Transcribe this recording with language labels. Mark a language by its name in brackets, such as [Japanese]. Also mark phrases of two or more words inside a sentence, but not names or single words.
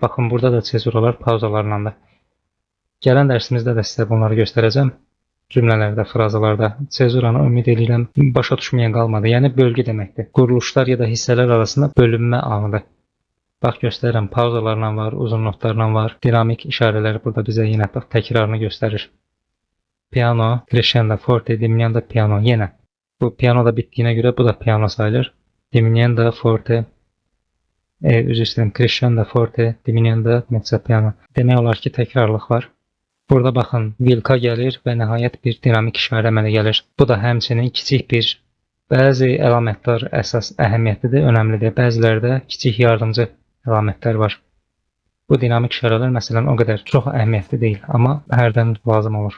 [Azerbaijani] Baxın, burada da sezuralar pauzalarlandır. Gələn dərsimizdə də sizə bunları göstərəcəm. Cümlələrdə, frazalarda. Sezuranı ümid edirəm başa düşməyən qalmadı. Yəni bölgü deməkdir. Quruluşlar ya da hissələr arasında bölünmə anıdır. Bax, göstərirəm. Pauzalarla var, uzun notlarla var. Dinamik işarələr burada bizə yenə bax, təkrarını göstərir. [Italian] Piano, crescendo, forte, diminuendo, piano. [Azerbaijani] Yenə. Bu piano da bitdiyinə görə bu da piano sayılır. [Italian] Diminuendo, forte, [Azerbaijani] üzr istəyirəm, [Italian] crescendo, forte, diminuendo, mezzo piano. [Azerbaijani] Demək olar ki, təkrarlıq var. Burada baxın, vilka gəlir və nəhayət bir dinamik işarə əmələ gəlir. Bu da həmçinin kiçik bir, bəzi əlamətlər əsas əhəmiyyətlidir, önəmlidir. Bəzilərdə kiçik yardımcı əlamətlər var. Bu dinamik işarələr məsələn o qədər çox əhəmiyyətli deyil, amma hərdən lazım olur.